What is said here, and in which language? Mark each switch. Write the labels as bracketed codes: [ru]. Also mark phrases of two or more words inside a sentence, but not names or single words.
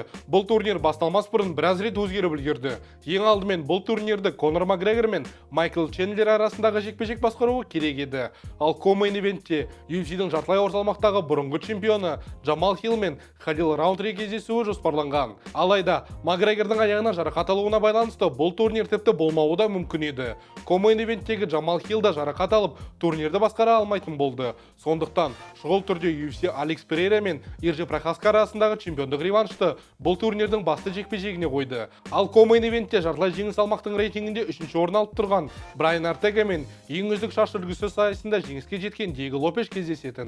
[kk] Бұл турнир басталмас бұрын біраз рет өзгеріп үлгерді. Ең алдымен бұл турнирді Конор Макгрегор мен Майкл Чендлер арасындағы жекпе-жек басқаруы керек еді. Ал [en] Co-Main Eventте [kk] UFC-дің жартылай ауыр салмақтағы бұрынғы чемпионы Джамал Хилл мен Кхалил Раундри кездесуі жоспарланған. Алайда Макгрегордың аяғына жарақат алуына байланысты бұл турнир тіпті болмауы да мүмкін еді. [en] Co-Main Eventтегі [kk] Джамал Хилл да жарақат алып, турнирді басқара алмайтын болды. Сондықтан шұғыл түрде UFC Алекс Перейра мен Иржи Прохаска арасындағы чемпиондық реваншты бұл турнирдің басты жекпе-жегіне қойды. Ал [en] Co-Main Eventте [kk] жартылай жеңіл салмақтың рейтингінде 3-ші орын алып тұрған Брайан Ортега мен ең үздік шаш үлгісі сайысында жеңіске жеткен Диего Лопеш кездесетін.